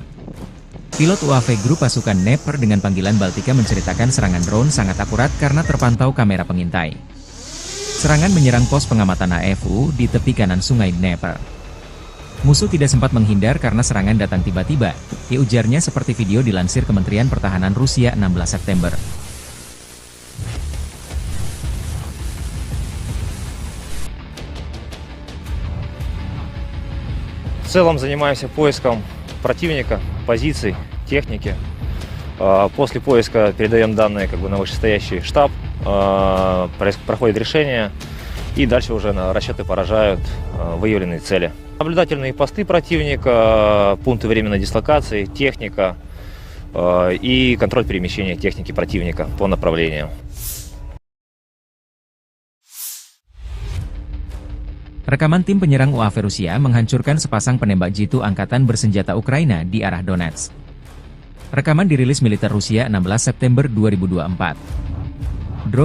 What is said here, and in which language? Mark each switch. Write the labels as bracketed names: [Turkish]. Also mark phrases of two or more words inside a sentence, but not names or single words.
[Indonesian] Pilot UAV Grup pasukan Dnepr dengan panggilan Baltika menceritakan serangan drone sangat akurat karena terpantau kamera pengintai. Serangan menyerang pos pengamatan AFU di tepi kanan sungai Dnepr. Musuh tidak sempat menghindar karena serangan datang tiba-tiba, ujarnya seperti video dilansir Kementerian Pertahanan Rusia 16 September. [Russian] В целом занимаемся поиском противника, позиций, техники. После поиска передаем данные на вышестоящий штаб, проходит решение, и дальше уже на расчеты поражают выявленные цели. Наблюдательные посты противника, пункты временной дислокации, техника и контроль перемещения техники противника по направлениям. [Indonesian] Rekaman tim penyerang UAV Rusia menghancurkan sepasang penembak jitu angkatan bersenjata Ukraina di arah Donetsk. Rekaman dirilis militer Rusia 16 September 2024.